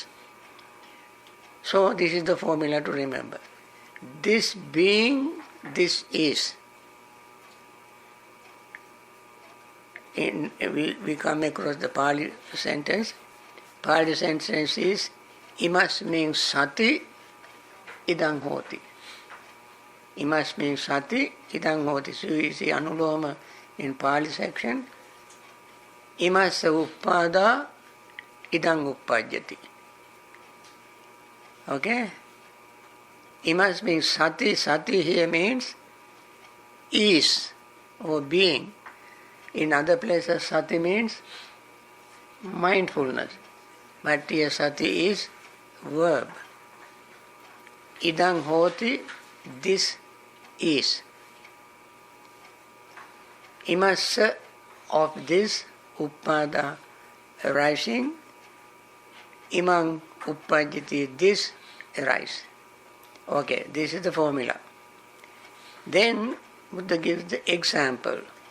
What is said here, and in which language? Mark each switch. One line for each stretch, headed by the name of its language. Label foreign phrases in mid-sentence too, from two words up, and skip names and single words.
English: So this is the formula to remember. This being, this is. We come across the Pali sentence. Pali sentence is
Pali: imasmin sati idang hoti. Imasmin sati idang hoti.
English: So you see anuloma in Pali section.
Pali: Imasa uppada idang uppajyati.
English: Okay? Imas means sati. Sati here means is or being. In other places sati means mindfulness. But here sati is verb.
Pali: Idang hoti,
English: this is. Imasa of this, uppada arising,
Pali: imang uppajjati,
English: this arise. Okay, this is the formula. Then Buddha gives the example.